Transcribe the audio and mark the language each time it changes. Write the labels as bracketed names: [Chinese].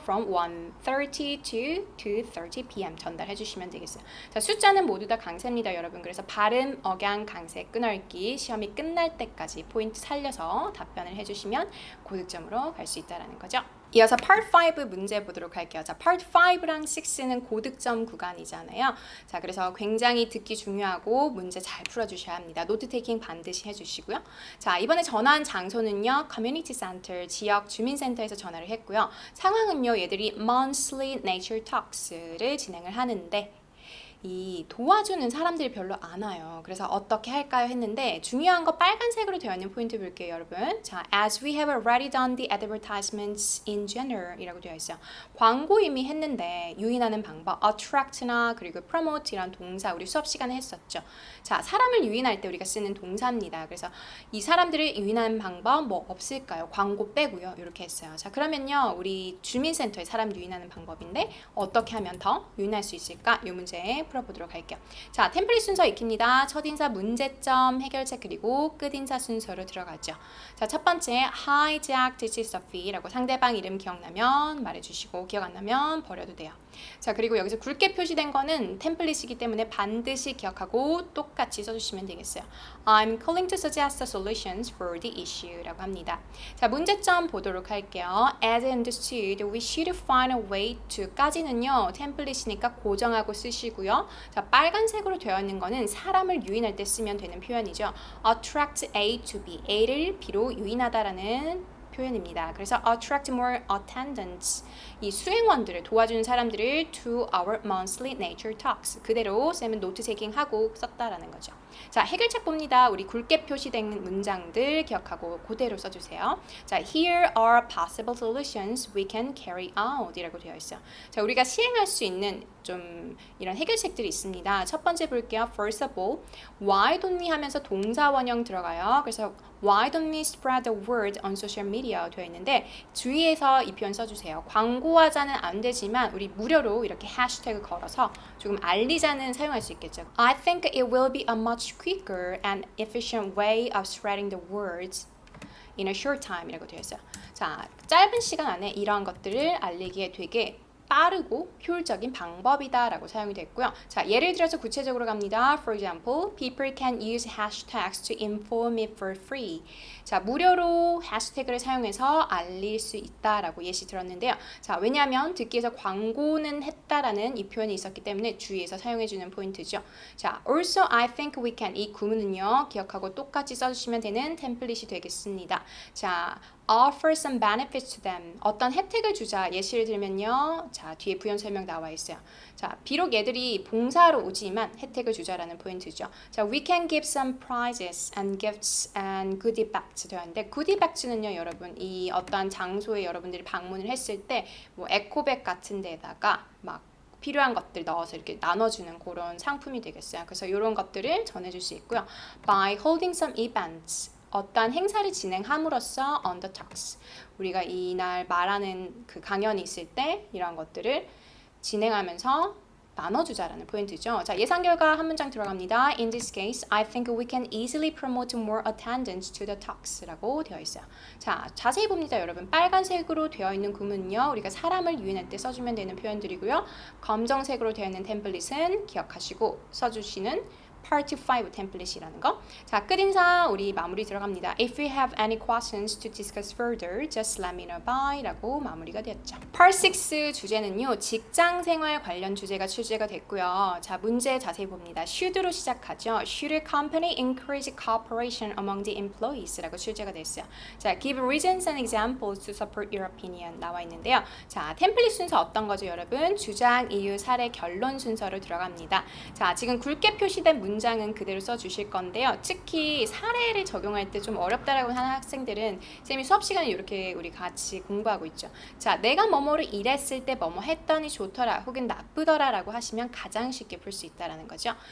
[English] From 1:30 to 2:30 p.m. [Korean] 전달해 주시면 되겠어요. 자, 숫자는 모두 다 강세입니다, 여러분. 그래서 발음, 억양, 강세, 끊어읽기 시험이 끝날 때까지 포인트 살려서 답변을 해주시면 고득점으로 갈 수 있다는 거죠. 이어서 Part 5 문제 보도록 할게요. 자, Part 5랑 6는 고득점 구간이잖아요. 자, 그래서 굉장히 듣기 중요하고 문제 잘 풀어주셔야 합니다. 노트 테이킹 반드시 해주시고요. 자, 이번에 전화한 장소는요. 커뮤니티 센터, 지역 주민센터에서 전화를 했고요. 상황은요. 얘들이 Monthly Nature Talks를 진행을 하는데 이 도와주는 사람들이 별로 안 와요. 그래서 어떻게 할까요? 했는데 중요한 거 빨간색으로 되어 있는 포인트 볼게요, 여러분. [English] 자, as we have already done the advertisements in general [Korean] 이라고 되어 있어요. 광고 이미 했는데 유인하는 방법, attract나 그리고 promote 이란 동사 우리 수업 시간에 했었죠. 자, 사람을 유인할 때 우리가 쓰는 동사입니다. 그래서 이 사람들을 유인하는 방법 뭐 없을까요? 광고 빼고요. 이렇게 했어요. 자, 그러면요. 우리 주민센터에 사람 유인하는 방법인데 어떻게 하면 더 유인할 수 있을까? 이 문제 풀어보도록 할게요. 자, 템플릿 순서 익힙니다. 첫인사 문제점, 해결책 그리고 끝인사 순서로 들어가죠. 자, 첫 번째 [English] Hi Jack, this is Sophie [Korean] 라고 상대방 이름 기억나면 말해주시고 기억 안 나면 버려도 돼요. 자, 그리고 여기서 굵게 표시된 거는 템플릿이기 때문에 반드시 기억하고 똑같이 써주시면 되겠어요. [English] I'm calling to suggest solutions for the issue [Korean] 라고 합니다. 자, 문제점 보도록 할게요. [English] As understood, we should find a way to [Korean] 까지는요. 템플릿이니까 고정하고 쓰시고요. 자, 빨간색으로 되어 있는 거는 사람을 유인할 때 쓰면 되는 표현이죠. [English] Attract A to B, [Korean] A를 B로 유인하다라는 표현입니다. 그래서 [English] attract more attendants, [Korean] 이 수행원들을 도와주는 사람들을 [English] to our monthly nature talks. [Korean] 그대로 쌤은 노트 테이킹하고 썼다라는 거죠. 자, 해결책 봅니다. 우리 굵게 표시된 문장들 기억하고 그대로 써주세요. [English] 자, here are possible solutions we can carry out [Korean] 이라고 되어 있어요. 자, 우리가 시행할 수 있는 좀 이런 해결책들이 있습니다. 첫 번째 볼게요. [English] First of all, why don't we [Korean] 하면서 동사 원형 들어가요. [English] 그래서 why don't we spread the word on social media [Korean] 되어 있는데 주의해서 이 표현 써주세요. 광고하자는 안 되지만 우리 무료로 이렇게 해시태그 걸어서 조금 알리자는 사용할 수 있겠죠. [English] I think it will be a much quicker and efficient way of spreading the words in a short time [Korean] 이라고 되어 있어요. 자, 짧은 시간 안에 이러한 것들을 알리기에 되게 빠르고 효율적인 방법이다 라고 사용이 됐고요. 자, 예를 들어서 구체적으로 갑니다. [English] For example, people can use hashtags to inform it for free. [Korean] 자, 무료로 해시태그를 사용해서 알릴 수 있다라고 예시 들었는데요. 자, 왜냐하면 듣기에서 광고는 했다라는 이 표현이 있었기 때문에 주의해서 사용해주는 포인트죠. [English] 자, also I think we can [Korean] 이 구문은요. 기억하고 똑같이 써주시면 되는 템플릿이 되겠습니다. [English] 자, offer some benefits to them. [Korean] 어떤 혜택을 주자. 예시를 들면요. 자, 뒤에 부연 설명 나와 있어요. 자, 비록 얘들이 봉사하러 오지만 혜택을 주자라는 포인트죠. 자, [English] we can give some prizes and gifts and goodie bags [Korean] 되어 있는데 goodie bags는요, 여러분 이 어떤 장소에 여러분들이 방문을 했을 때 뭐 에코백 같은 데다가 막 필요한 것들 넣어서 이렇게 나눠주는 그런 상품이 되겠어요. 그래서 이런 것들을 전해줄 수 있고요. [English] By holding some events. [Korean] 어떤 행사를 진행함으로써 [English] on the talks. [Korean] 우리가 이날 말하는 그 강연이 있을 때 이런 것들을 진행하면서 나눠주자라는 포인트죠. 자, 예상 결과 한 문장 들어갑니다. [English] In this case, I think we can easily promote more attendance to the talks [Korean] 라고 되어 있어요. 자, 자세히 봅니다, 여러분. 빨간색으로 되어 있는 구문은요. 우리가 사람을 유인할 때 써주면 되는 표현들이고요. 검정색으로 되어 있는 템플릿은 기억하시고 써주시는 Part 5 템플릿이라는 거. 자, 끝인사 우리 마무리 들어갑니다. [English] If you have any questions to discuss further, just let me know by [Korean] 라고 마무리가 되었죠. Part 6 주제는요. 직장 생활 관련 주제가 출제가 됐고요. 자, 문제 자세히 봅니다. Should로 시작하죠. [English] Should a company encourage cooperation among the employees? [Korean] 라고 출제가 됐어요. [English] 자, give reasons and examples to support your opinion [Korean] 나와 있는데요. 자, 템플릿 순서 어떤 거죠, 여러분? 주장, 이유, 사례, 결론 순서로 들어갑니다. 자, 지금 굵게 표시된 문장은 그대로 써주실 건데요. 특히 사례를 적용할 때 좀 어렵다라고 하는 학생들은 쌤이 수업 시간에 이렇게 우리 같이 공부하고 있죠. 자, 내가 뭐뭐를 이랬을 때 뭐뭐 했더니 좋더라 혹은 나쁘더라 라고 하시면 가장 쉽게 풀 수 있다는 거죠.